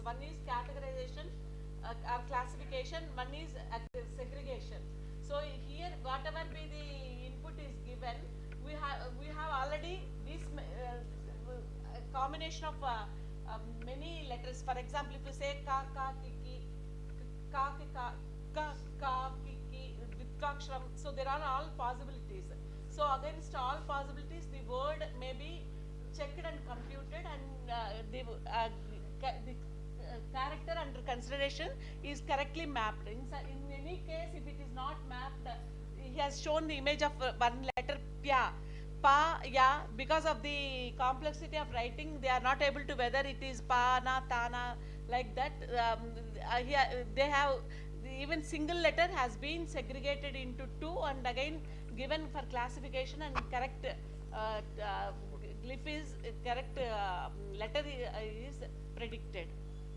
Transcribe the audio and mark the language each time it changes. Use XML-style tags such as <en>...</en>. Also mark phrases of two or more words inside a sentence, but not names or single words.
<en>One is categorization or classification. One is segregation. So here, whatever be the input is given, we have already this combination of many letters. For example, if you say ka ka ki ki, ka ki ka ka ka ki ki, Vitraksharam, so there are all possibilities. So against all possibilities, the word may be checked and computed, and the character under consideration is correctly mapped. In any case, if it is not mapped, he has shown the image of one letter pya. Pa, ya, because of the complexity of writing, they are not able to whether it is pa, na, ta, na, like that. They have, even single letter has been segregated into two and again given for classification, and correct glyph is, correct letter is predicted.</en>